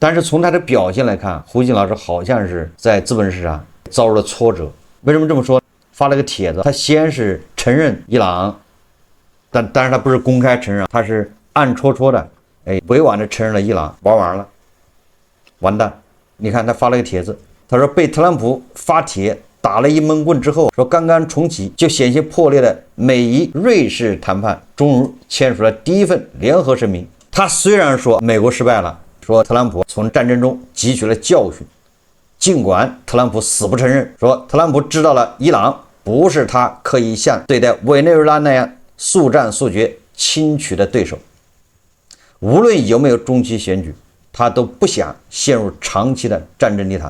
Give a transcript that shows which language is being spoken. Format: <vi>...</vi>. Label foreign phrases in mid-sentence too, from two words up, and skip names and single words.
<zh>但是从他的表现來看，胡錫進老師好像是在資本市場遭受了挫折。為什麼這麼說？發了個帖子，他先是承認伊朗，但是他不是公開承認，他是暗戳戳的，委婉的承認了伊朗玩完了，完蛋。你看他發了個帖子，他說被特朗普發帖打了一悶棍之後，說剛剛重啟就險些破裂的美伊瑞士談判終於簽署了第一份聯合聲明。他雖然說美國失敗了，說特朗普從戰爭中汲取了教訓，儘管特朗普死不承認，說特朗普知道了伊朗不是他可以像對待委內瑞拉那樣速戰速決輕取的對手，無論有沒有中期選舉，他都不想陷入長期的戰爭泥潭。</zh>